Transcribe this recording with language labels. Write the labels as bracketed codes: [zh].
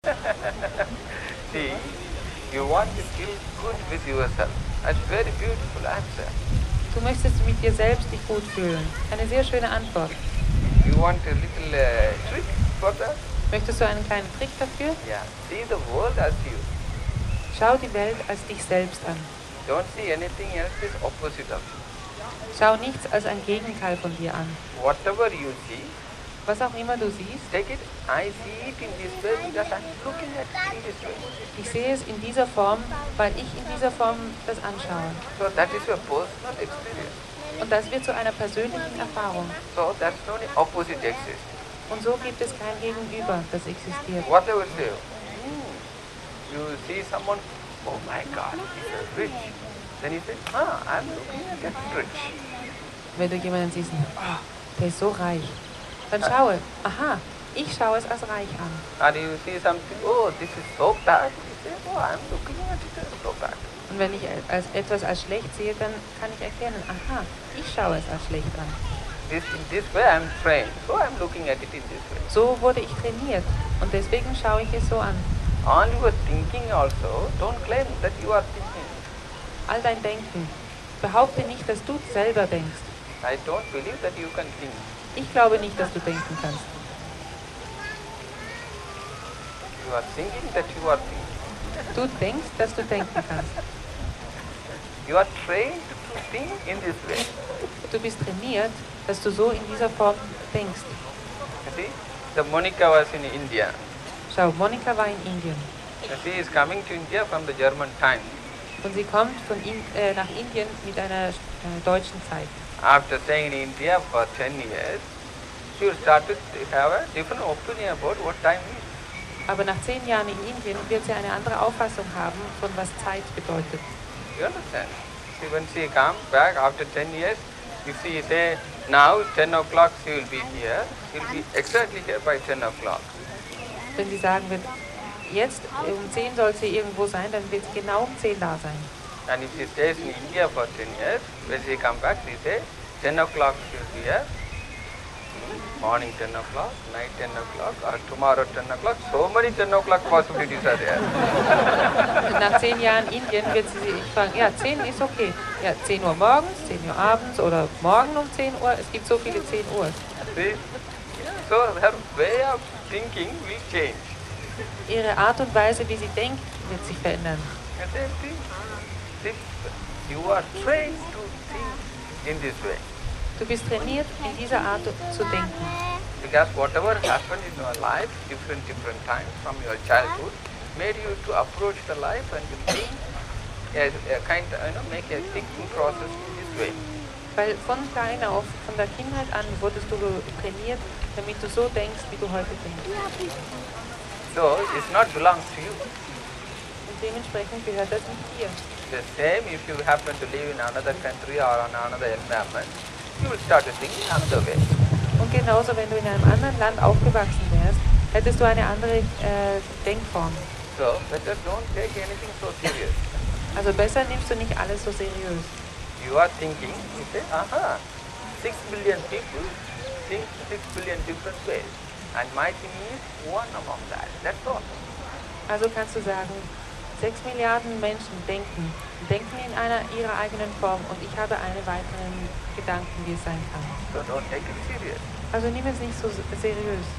[en] See, you want to feel good with yourself. That's a very beautiful answer. [de] Du möchtest mit dir selbst dich gut fühlen. Eine sehr schöne Antwort. [en] You want a little trick for that? [de] Möchtest du einen kleinen Trick dafür? [en] Yeah. See the world as you. [de] Schau die Welt als dich selbst an. [en] Don't see anything else is opposite of you. [de] Schau nichts als ein Gegenteil von dir an. [en] Whatever you see, [de] Was auch immer du siehst, [en] take it. I see it in this way because I'm looking at it in this way. [de] ich sehe es in dieser Form, weil ich in dieser Form das anschaue. [en] So that is your personal experience. [de] Und das wird zu einer persönlichen Erfahrung. [en] So that's no opposite exist. [de] Und so gibt es kein Gegenüber, das existiert. [en] Whatever say, you see someone, oh my God, he's rich. Then you say, I'm looking at that rich. [de] Wenn du jemanden siehst, oh, der ist so reich, dann schaue, aha, ich schaue es als reich an. [en] And you see something, oh, this is so bad. You say, oh, I'm looking at it as so bad. [de] Und wenn ich etwas als schlecht sehe, dann kann ich erkennen, aha, ich schaue es als schlecht an. [en] In this way I'm trained, so I'm looking at it in this way. [de] So wurde ich trainiert und deswegen schaue ich es so an. [en] All your thinking also, don't claim that you are thinking. [de] All dein Denken. Behaupte nicht, dass du selber denkst. [en] I don't believe that you can think. [de] Ich glaube nicht, dass du denken kannst. [en] You are thinking that you are thinking. [de] Du denkst, dass du denken kannst. [en] You are trained to think in this way. [de] Du bist trainiert, dass du so in dieser Form denkst. [en] You see, the Monica was in India. [de] Schau, Monika war in Indien. [en] She is coming to India from the German time. [de] Und sie kommt nach Indien mit einer deutschen Zeit. [en] After staying in India for 10 years, she started to have a different opinion about what time is. [de] Aber nach 10 Jahren in Indien wird sie eine andere Auffassung haben, von was Zeit bedeutet. [en] You understand? See, when she comes back after 10 years, if she say, now 10 o'clock she will be here, she will be exactly here by 10 o'clock. [de] Wenn sie sagen wird, jetzt um 10 soll sie irgendwo sein, dann wird sie genau um 10 da sein. [en] And if she stays in India for 10 years, when she comes back, she say, 10 o'clock she will be here, morning 10 o'clock, night 10 o'clock, or tomorrow 10 o'clock. So many 10 o'clock possibilities are there. [de] Nach 10 Jahren Indien wird sie sich fragen, ja, 10 ist okay. Ja, 10 Uhr morgens, 10 Uhr abends oder morgen um 10 Uhr. Es gibt so viele 10 Uhr. [en] See? So her way of thinking will change. [de] Ihre Art und Weise, wie sie denkt, wird sich verändern. [en] The same thing. If you are trained to think in this way. [de] Du bist trainiert, in dieser Art zu denken. [en] Because whatever happened in your life, different times from your childhood, made you to approach the life and to think as a kind, make a thinking process in this way. [de] Weil von klein auf, von der Kindheit an, wurdest du trainiert, damit du so denkst, wie du heute denkst. [en] So it's not belongs to you. [de] Und dementsprechend gehört das nicht dir. [en] The same if you happen to live in another country or on another environment, you will start to think in another way. [de] Und genauso, wenn du in einem anderen Land aufgewachsen wärst, hättest du eine andere Denkform. [en] So better don't take anything so serious. [de] Also besser nimmst du nicht alles so seriös. [en] You are thinking, you say, 6 billion people think 6 billion different ways. And my thinking is one among that. That's all. [de] Also kannst du sagen, 6 Milliarden Menschen denken in ihrer eigenen Form und ich habe einen weiteren Gedanken, wie es sein kann. [en] So don't take it serious. [de] Also nimm es nicht so seriös.